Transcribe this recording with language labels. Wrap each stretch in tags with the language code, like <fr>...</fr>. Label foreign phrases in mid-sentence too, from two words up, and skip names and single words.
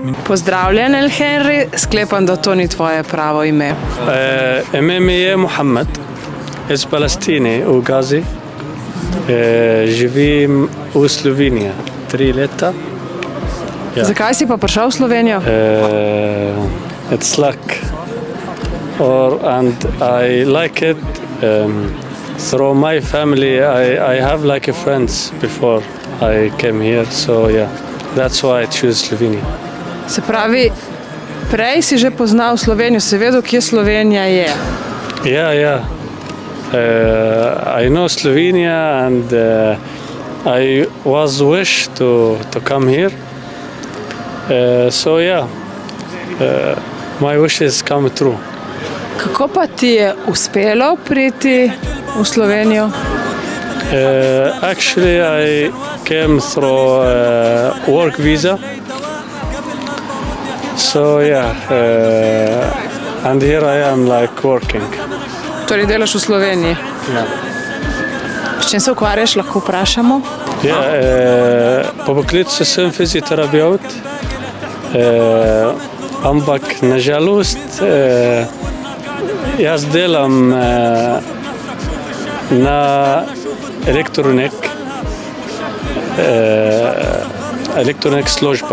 <sl>Pozdravljen, El Henry. Sklepam, da to ni tvoje pravo ime. Ime mi je Mohamed, iz Palestine, v Gazi. Živim v Sloveniji 3 leta. Ja. Zakaj si pa prišel v Slovenijo?</sl> <en>It's luck. And I like it. Through my family, I have like a friends before I came here, so yeah, that's why I choose Slovenia.</en> <sl>Se pravi, prej si že poznal Slovenijo, si vedel, kje Slovenija je?</sl> <en>Yeah. I know Slovenia and I was wish to come here. So yeah, my wishes come true.</en> <sl>Kako pa ti je uspelo priti v Slovenijo?</sl> <en>Actually, I came through work visa. So yeah, and here I am like working.</en> <sl>Torej delaš v Sloveniji? Ja. S čim se ukvarjaš, lahko vprašamo? Ja, po poklicu sem fizioterapeut, ampak na žalost jaz delam na elektronik služba.</sl>